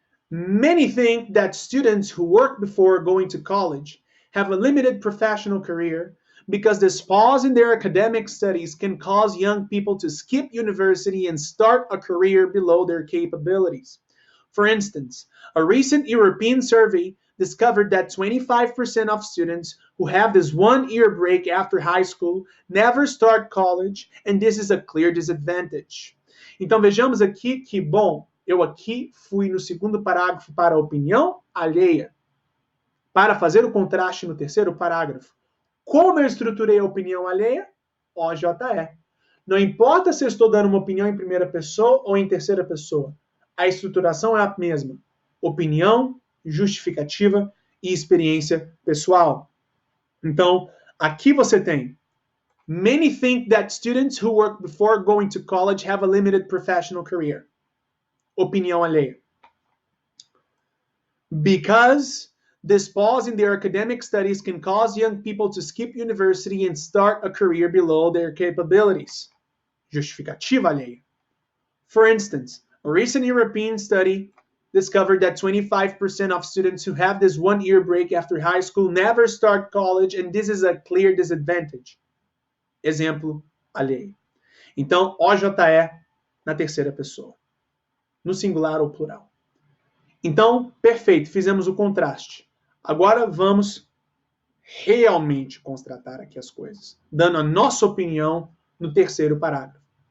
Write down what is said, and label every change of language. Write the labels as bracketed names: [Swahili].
[English] Many think that students who work before going to college have a limited professional career because this pause in their academic studies can cause young people to skip university and start a career below their capabilities. For instance, a recent European survey discovered that 25% of students who have this 1-year break after high school never start college, and this is a clear disadvantage. [Portuguese] Então vejamos aqui que, bom, eu aqui fui no segundo parágrafo para a opinião alheia, para fazer o contraste no terceiro parágrafo. Como eu estruturei a opinião alheia? OJE. Não importa se eu estou dando uma opinião em primeira pessoa ou em terceira pessoa. A estruturação é a mesma. Opinião, justificativa e experiência pessoal. Então, aqui você tem [English] Many think that students who work before going to college have a limited professional career. [Portuguese] Opinião alheia. [English] Because this pause in their academic studies can cause young people to skip university and start a career below their capabilities. [Portuguese] Justificativa alheia. [English] For instance, a recent European study discovered that 25% of students who have this 1-year break after high school never start college, and this is a clear disadvantage. [Portuguese] Exemplo alheio. Então, OJE na terceira pessoa, no singular ou plural. Então, perfeito, fizemos o contraste. Agora vamos realmente constatar aqui as coisas, dando a nossa opinião no terceiro parágrafo.